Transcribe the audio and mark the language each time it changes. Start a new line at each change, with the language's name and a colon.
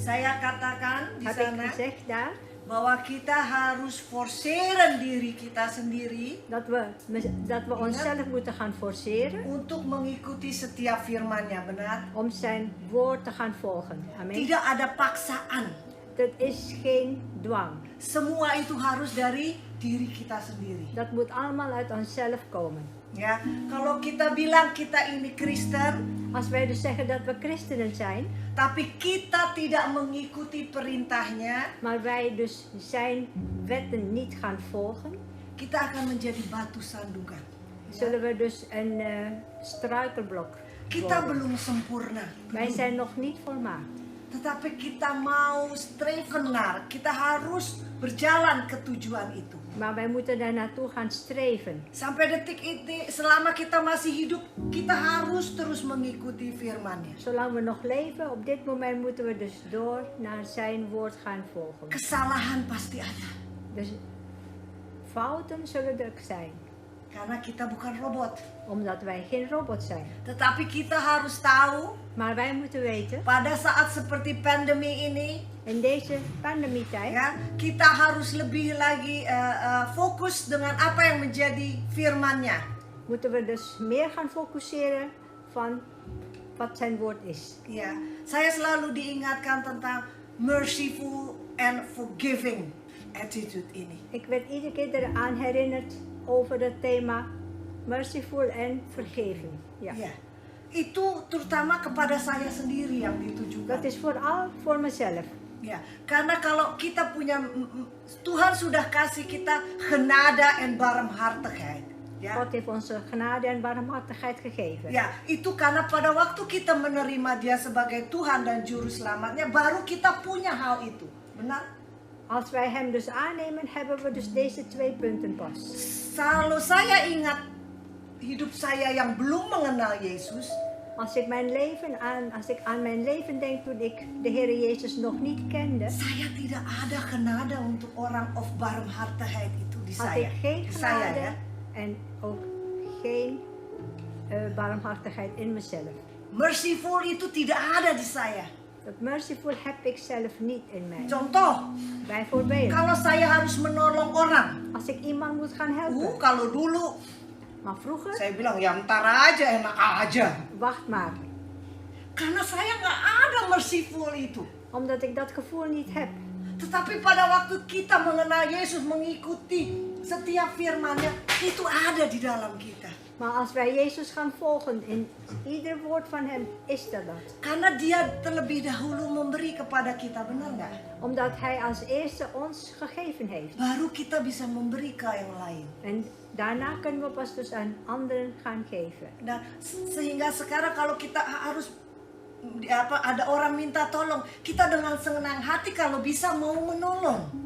Indonesian: saya katakan di
Dutch: heb ik
Indonesian: sana
Dutch: gezegd daar
Indonesian: bahwa kita harus forceren diri kita sendiri
Dutch: dat we onszelf moeten gaan forceren
Indonesian: untuk mengikuti setiap firman-Nya, benar?
Dutch: om zijn woord te gaan volgen. Amen.
Indonesian: Tidak ada paksaan.
Dutch: Dat is geen dwang.
Indonesian: Semua itu harus dari diri kita sendiri.
Dutch: Dat moet allemaal uit onszelf komen.
Indonesian: Ya, kalau kita bilang kita ini Kristen,
Dutch: Als wij dus zeggen dat we christenen zijn,
Indonesian: tapi kita tidak mengikuti perintahnya,
Dutch: maar wij dus zijn wetten niet gaan volgen,
Indonesian: kita akan menjadi batu sandungan.
Dutch: zullen we dus een struikelblok
Indonesian: Kita
Dutch: worden.
Indonesian: belum sempurna,
Dutch: Wij zijn nog niet volmaakt.
Indonesian: tetapi kita mau
Dutch: streven naar,
Indonesian: kita harus berjalan ke tujuan itu.
Dutch: Maar wij moeten daar naartoe gaan streven.
Indonesian: Sampai detik ini, selama kita masih hidup, kita harus terus mengikuti firman-Nya.
Dutch: Zolang we nog leven, op dit moment moeten we dus door naar zijn woord gaan volgen.
Indonesian: Kesalahan pasti ada,
Dutch: Dus fouten zullen er zijn,
Indonesian: karena kita bukan robot.
Dutch: omdat wij geen robot zijn.
Indonesian: Tetapi kita harus tahu,
Dutch: Maar wij moeten weten,
Indonesian: pada saat seperti pandemi ini,
Dutch: in deze pandemietijd,
Indonesian: ya, kita harus lebih lagi fokus dengan apa yang menjadi firman-Nya.
Dutch: moeten we dus meer gaan fokuseren van wat zijn woord is.
Indonesian: Ya, saya selalu diingatkan tentang
English: merciful and forgiving attitude
Indonesian: ini.
Dutch: Ik werd iedere keer eraan herinnerd over het thema
English: merciful and forgiving.
Dutch: Ja.
Indonesian: Ya, itu terutama kepada saya sendiri yang ditujukan.
Dutch: Dat is vooral voor mezelf.
Indonesian: Ya, karena kalau kita punya Tuhan sudah kasih kita
Dutch: genade en barmhartigheid.
Indonesian: Ya.
Dutch: God heeft ons genade en barmhartigheid gegeven.
Indonesian: Ya, itu karena pada waktu kita menerima Dia sebagai Tuhan dan Juru Selamatnya, baru kita punya hal itu. Benar?
Dutch: Als wij hem dus aannemen, hebben we dus deze 2 punten pas.
Indonesian: Kalau saya ingat hidup saya yang belum mengenal Yesus,
Dutch: Als ik aan mijn leven denk toen ik de Heer Jezus nog niet kende,
Indonesian: saya tidak ada genade untuk orang
Dutch: of barmhartigheid
Indonesian: itu di
Dutch: had
Indonesian: saya.
Dutch: ik geen
Indonesian: Di saya,
Dutch: genade
Indonesian: ya.
Dutch: en ook geen barmhartigheid in mezelf.
Indonesian: Merciful itu tidak ada di saya.
Dutch: Dat merciful heb ik zelf niet in mij.
Indonesian: Contoh,
Dutch: Bijvoorbeeld,
Indonesian: kalau saya harus menolong orang,
Dutch: als ik iemand moet gaan helpen,
Indonesian: kalau dulu
Dutch: maar vroeger,
Indonesian: saya bilang ya ntar aja, enak aja.
Dutch: wacht maar.
Indonesian: Karena saya nggak ada merciful itu.
Dutch: Omdat ik dat gevoel niet heb.
Indonesian: Tetapi pada waktu kita mengenal Yesus, mengikuti setiap firman-Nya, itu ada di dalam kita.
Dutch: Maar als wij Jezus gaan volgen in ieder woord van hem, is dat.
Indonesian: Karena Dia terlebih dahulu memberi kepada kita, benar nggak?
Dutch: Omdat hij als eerste ons gegeven heeft.
Indonesian: Baru kita bisa memberi ke yang lain.
Dutch: En daarna kunnen we pas dus aan anderen gaan geven.
Indonesian: Nah, sehingga sekarang kalau kita harus ada orang minta tolong, kita dengan senang hati kalau bisa mau menolong.